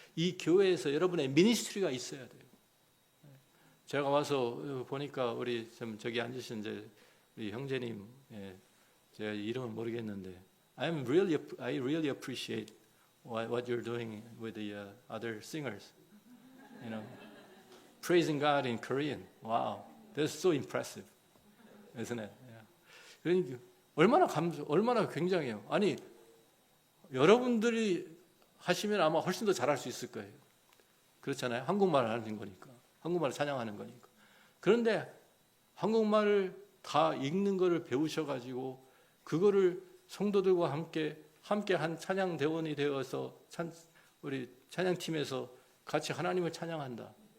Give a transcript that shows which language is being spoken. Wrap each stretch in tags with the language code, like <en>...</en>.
<ko>이 교회에서 여러분의 미니스트리가 있어야 돼요. 제가 와서 보니까 우리 저기 앉으신 이제 우리 형제님, 제가 이름은 모르겠는데,</ko> <en>I really appreciate what you're doing with the other singers. You know, praising God in Korean. Wow, that's so impressive, isn't it? Yeah.</en> <ko>그러니까 얼마나 굉장해요. 아니, 여러분들이 하시면 아마 훨씬 더 잘할 수 있을 거예요. 그렇잖아요. 한국말을 하는 거니까. 한국말을 찬양하는 거니까. 그런데 한국말을 다 읽는 거를 배우셔가지고 그거를 성도들과 함께 한 찬양 대원이 되어서 우리 찬양팀에서 같이 하나님을 찬양한다.</ko>